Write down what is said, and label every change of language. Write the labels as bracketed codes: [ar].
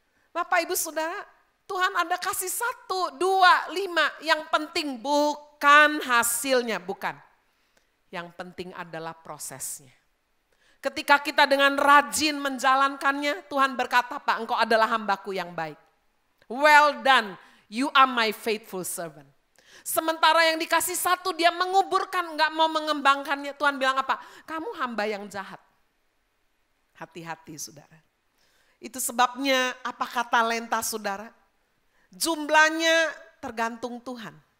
[id] Bapak Ibu Saudara, Tuhan ada kasih 1, 2, 5. Yang penting bukan hasilnya, bukan. Yang penting adalah prosesnya. Ketika kita dengan rajin menjalankannya, Tuhan berkata, Pak, engkau adalah hambaku yang baik. [en] Well done. You are my faithful servant. [id] Sementara yang dikasih 1 dia menguburkan, nggak mau mengembangkannya. Tuhan bilang apa? Kamu hamba yang jahat. Hati-hati saudara. Itu sebabnya apakah talenta saudara? Jumlahnya tergantung Tuhan.